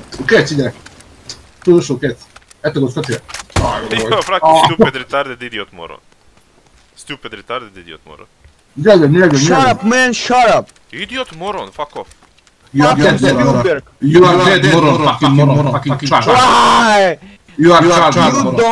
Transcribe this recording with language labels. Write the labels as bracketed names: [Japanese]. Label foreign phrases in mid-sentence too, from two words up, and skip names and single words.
[Croatian] Kreći, ide. Tu ušao, kreci. Eto ga, uskočio. [English] Io, fucking stupid retarded idiot moron. Stupid retarded idiot moron. [Croatian] Gledam. [English] Shut up, man, shut up! Idiot moron, fuck off. You are dead, Spielberg! You are dead, moron, fucking child. Why? You are child, moron.